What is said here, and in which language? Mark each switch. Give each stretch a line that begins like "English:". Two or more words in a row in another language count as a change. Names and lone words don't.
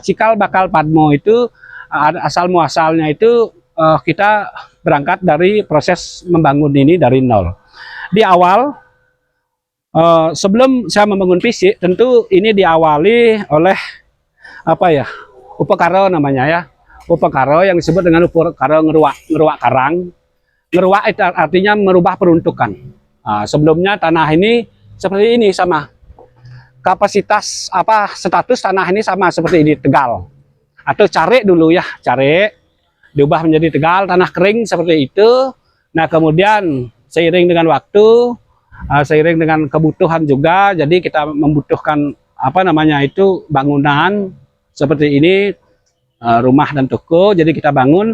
Indonesian: Cikal bakal Padmo itu asal muasalnya itu kita berangkat dari proses membangun ini dari nol. Di awal, sebelum saya membangun fisik, tentu ini diawali oleh apa ya? Upakara namanya ya. Upakara yang disebut dengan upakara ngeruak karang. Ngeruak itu artinya merubah peruntukan. Sebelumnya tanah ini seperti ini sama. Kapasitas status tanah ini sama seperti ini, Tegal. Atau Care dulu ya, Care diubah menjadi Tegal, tanah kering seperti itu. Nah, kemudian seiring dengan waktu, seiring dengan kebutuhan juga, jadi kita membutuhkan bangunan seperti ini, rumah dan toko, jadi kita bangun.